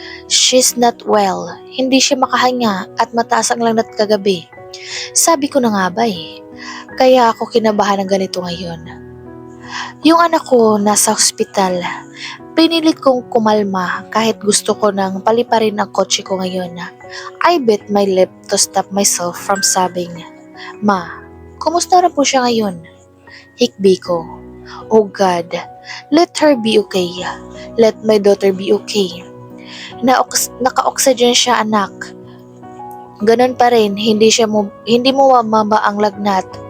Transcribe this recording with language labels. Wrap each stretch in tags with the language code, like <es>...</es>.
<en>She's not well.</en> <tl>Hindi siya makahinga at mataas ang lagnat kagabi. Sabi ko na nga ba eh. Kaya ako kinabahan ng ganito ngayon. Yung anak ko nasa hospital. Pinilit kong kumalma kahit gusto ko nang paliparin ang kotse ko ngayon.</tl> <en>I bit my lip to stop myself from sobbing.</en> <tl>Ma, kumusta na po siya ngayon? Hikbi ko.</tl> <en>Oh God, let her be okay. Let my daughter be okay.</en> <tl>Naka-oxygen siya, anak. Ganon pa rin, hindi mo mama ang lagnat.</tl>